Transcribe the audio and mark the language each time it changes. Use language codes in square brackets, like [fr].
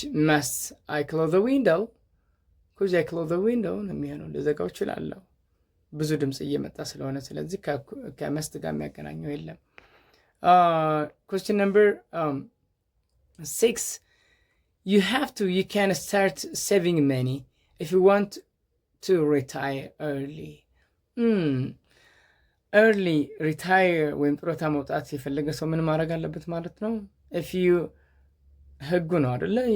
[en] must I close the window? could I close the window [am] ነው የሚሆነው። ልዘጋው እችላለሁ ብዙ ድምጽ እየመጣ ስለሆነ። ስለዚህ ከመስት ጋር የሚያገናኘው የለም። [en] question number 6. you can start saving money if you want to retire early. early retire [am] ወይም ጡረታ መውጣት የፈለገ ሰው ምን ማድረግ አለበት ማለት ነው? [en] if you [am] ህጉ ነው አይደለ?